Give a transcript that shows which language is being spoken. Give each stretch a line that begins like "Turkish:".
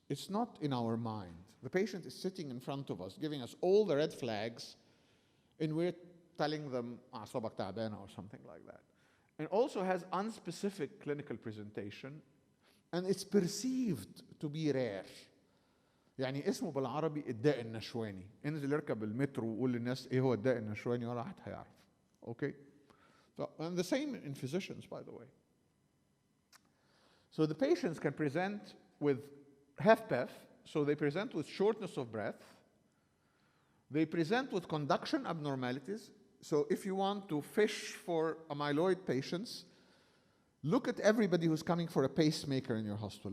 English: It's not in our mind. The patient is sitting in front of us, giving us all the red flags, and we're telling them,
Arabic: أعصابك تعبانة
English: or something like that. And also has unspecific clinical presentation, and it's perceived to be rare.
Arabic: يعني اسمه بالعربي الداء النشواني. انزل يركب المترو وقول للناس ايه هو الداء النشواني ولا حد هيعرف.
English: Okay? So, and the same in physicians, by the way. So the patients can present with HFpEF, so they present with shortness of breath. They present with conduction abnormalities. So if you want to fish for amyloid patients, look at everybody who's coming for a pacemaker in your hospital.